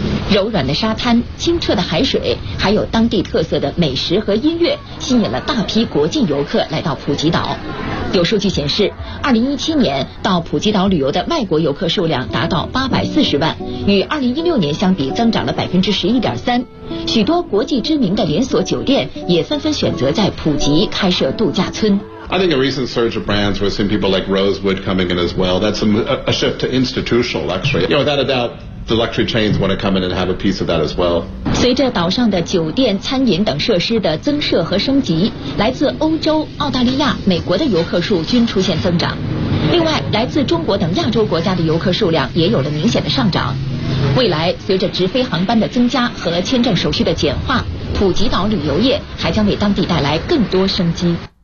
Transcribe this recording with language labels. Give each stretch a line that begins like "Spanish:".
Chinese: 柔软的沙滩、清澈的海水，还有当地特色的美食和音乐，吸引了大批国际游客来到普吉岛。有数据显示，2017年到普吉岛旅游的外国游客数量达到840万，与2016年相比增长了 11.3%。许多国际知名的连锁酒店也纷纷选择在普吉开设度假村。
English: I think a recent surge of brands, we've seen people like Rosewood coming in as well. That's a shift to institutional luxury. You know, without a doubt, the luxury chains want to come in and have a piece of that as well.
Chinese: 随着岛上的酒店、餐饮等设施的增设和升级，来自欧洲、澳大利亚、美国的游客数均出现增长。另外，来自中国等亚洲国家的游客数量也有了明显的上涨。未来，随着直飞航班的增加和签证手续的简化，普吉岛旅游业还将为当地带来更多生机。